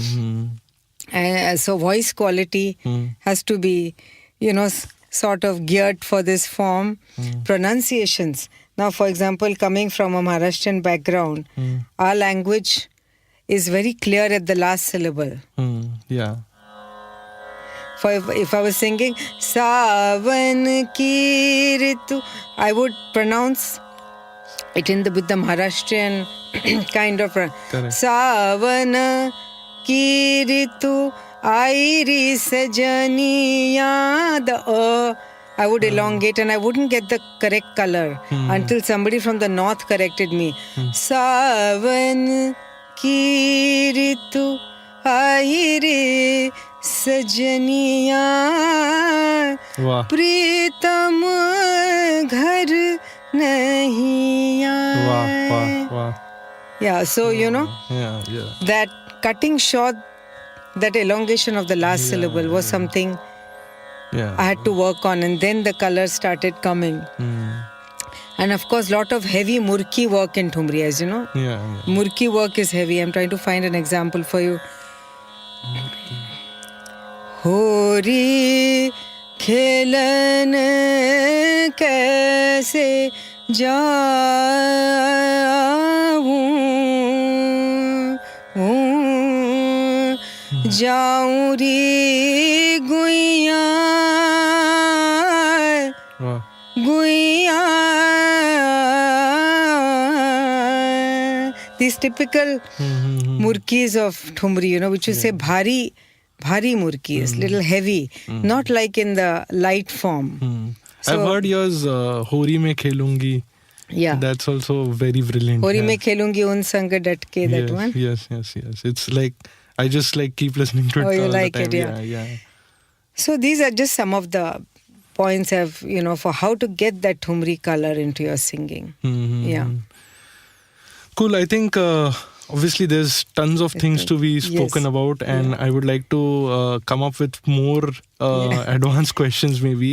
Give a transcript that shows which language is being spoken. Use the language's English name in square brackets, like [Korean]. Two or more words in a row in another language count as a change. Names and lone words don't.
[English] So voice quality has to be, sort of geared for this form. Pronunciations. Now, for example, coming from a Maharashtrian background, our language is very clear at the last syllable. If I was singing [Hindi] सावन की रितु, [English] I would pronounce it with the Maharashtrian kind of [Hindi] सावन की रितु ऐरी सजनिया. [English] I would elongate and I wouldn't get the correct color until somebody from the north corrected me. [Hindi] सावन की रितु ऐरी सजनिया प्रीतम घर नहीं आए. [English] Yeah, so that cutting short, that elongation of the last syllable was something I had to work on, and then the colors started coming. And of course, lot of heavy murki work in Thumri, as you know. Murki work is heavy. I'm trying to find an example for you. [Hindi] होरी खेलन कैसे जाऊं जाऊं री गुइयाँ गुइयाँ. [English] These typical murkis of Thumri, which you say [Hindi] भारी मुरकियाँ, [English] little heavy, not like in the light form. I've heard yours, [Hindi] होरी में खेलूंगी. [English] Yeah. That's also very brilliant. [Hindi] होरी में खेलूंगी उन संग डटके, [English] that one. Yes. It's like, I just keep listening to it. Oh, you like the time. it, Yeah. So these are just some of the points for how to get that Thumri color into your singing. Yeah. Cool. I think obviously there's tons of things to be spoken about, and I would like to come up with more advanced questions maybe.